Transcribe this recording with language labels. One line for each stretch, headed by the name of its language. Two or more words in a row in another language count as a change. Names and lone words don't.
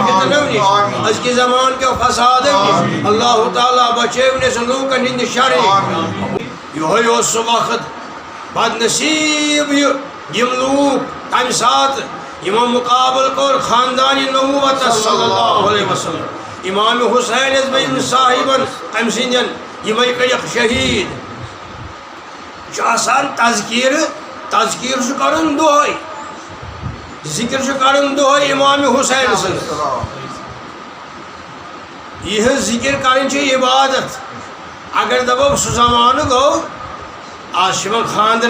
Kashmiri: فتنو نش أزکہِ زمان کے فسادو نش اللہ تعالیٰ بچٲوِن اَسہِ لوٗکن ہٕنٛدِ شرِ یِہوے اوس سُہ وقت بد نصیٖب یِم لوٗکھ تمہِ ساتہٕ یِمو مُقابل کوٚر خاندانِ نبوتس
Arabic: صلی اللہ علیہ وسلم
Kashmiri: امام حسین بن صاحبن أمۍ سٕنٛدٮ۪ن یِمے کٔرِکھ شہیٖد چھُ آسان تذکیر چھُ کرُن دۄہے ذکر چھُ کرُن دۄہے امام حسین سٕنٛز یِہٕنٛز ذکر کرٕنۍ چھِ عبادت اگر دپو سُہ زمانہٕ گوٚو آز چھِ یِمن خاندر